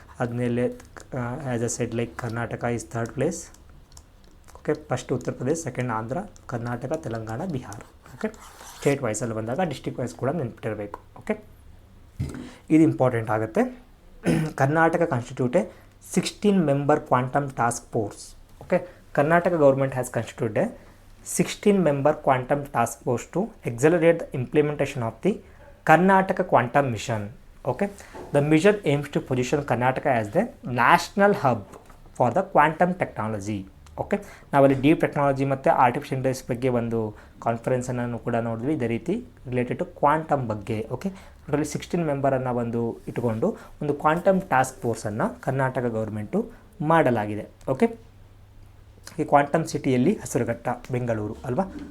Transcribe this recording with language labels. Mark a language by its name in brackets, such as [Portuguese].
[Kannada] ಆದಮೇಲೆ [English] As I said like Karnataka is 3rd place. Okay, first Uttar Pradesh, second Andhra, Karnataka, Telangana, Bihar. [Kannada] Okay, state ವೈಸಲ್ಲಿ ಬಂದಾಗ district wise ಕೂಡ ನೆನ್ಪಿಟ್ಟಿರಬೇಕು. Okay, ಇದು important ಆಗುತ್ತೆ. [English] Karnataka constitute 16 member quantum task force. Okay, Karnataka government has constituted 16 member quantum task force to accelerate the implementation of the Karnataka quantum mission. Okay, the mission aims to position Karnataka as the national hub for the quantum technology. [Kannada] Okay, ನಾವಲ್ಲಿ deep technology ಮತ್ತು artificial intelligence ಬಗ್ಗೆ ಒಂದು ಕಾನ್ಫರೆನ್ಸನ್ನು ಕೂಡ ನೋಡಿದ್ವಿ, ಇದೇ ರೀತಿ [English] related to [Kannada] quantum ಬಗ್ಗೆ. Okay, ಅದರಲ್ಲಿ 16 ಮೆಂಬರನ್ನು ಇಟ್ಟುಕೊಂಡು ಒಂದು ಕ್ವಾಂಟಮ್ ಟಾಸ್ಕ್ ಫೋರ್ಸನ್ನು ಕರ್ನಾಟಕ ಗೌರ್ಮೆಂಟು ಮಾಡಲಾಗಿದೆ. ಓಕೆ, ಈ ಕ್ವಾಂಟಮ್ ಸಿಟಿಯಲ್ಲಿ ಹೆಸರುಘಟ್ಟ ಬೆಂಗಳೂರು ಅಲ್ವಾ?